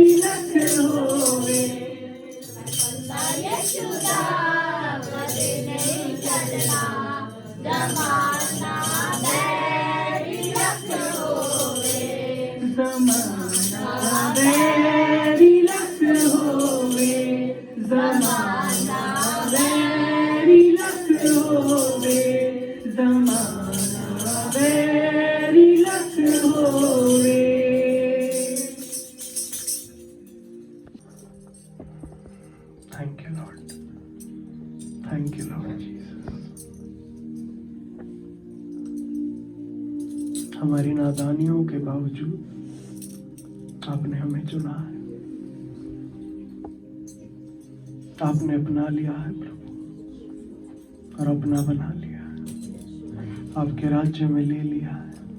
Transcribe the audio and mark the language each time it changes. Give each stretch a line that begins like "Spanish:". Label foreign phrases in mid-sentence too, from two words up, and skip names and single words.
Punjabi: ਲੱਖ ਹੋਵੇ ਪੱਲਾ ਯਿਸੂ ਦਾ ਕਦੀ ਨਹੀਂ ਛੱਡਣਾ ਜ਼ਮਾਨਾ ਮੇਰੀ ਲੱਖ ਹੋਵੇ ਜ਼ਮਾਨਾ ਮੇਰੀ ਲੱਖ ਹੋਵੇ ਜ਼ਮਾਨਾ ਮੇਰੀ ਲੱਖ ਹੋਵੇ ਜ਼ਮਾਨਾ ਮੇਰੀ ਲੱਖ ਹੋਵੇ
English: Thank you Lord, thank you Lord Jesus.
Hindi: हमारी नादानियों के बावजूद आपने हमें चुना है, आपने अपना लिया है प्रभु और अपना बना लिया है, आपके राज्य में ले लिया है।